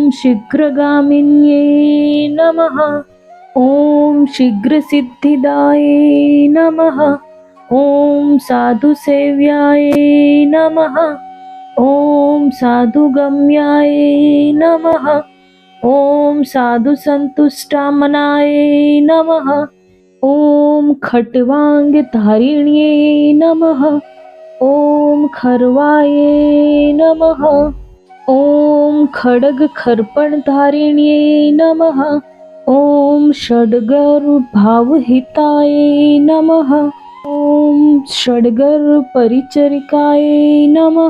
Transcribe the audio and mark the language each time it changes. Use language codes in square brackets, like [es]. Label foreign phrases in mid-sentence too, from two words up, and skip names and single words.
[sa] શીઘ્રગામિન્યે નમઃ, ઓમ શીઘ્રસિદ્ધિદાય નમઃ, ઓમ સાધુસેવ્યાય નમઃ, ઓમ સાધુગમ્યાય નમઃ, ઓમ સાધુસંતુષ્ટામનાય નમઃ, ઓમ ખટ્વાંગ ધારિણ્યે નમઃ, ॐ खर्वाये नमः। ॐ खड्ग खर्पणधारिण्ये नमः। ॐ षड्गर्भावहिताय नमः। ॐ षड्गर्परिचरिकाय नमः।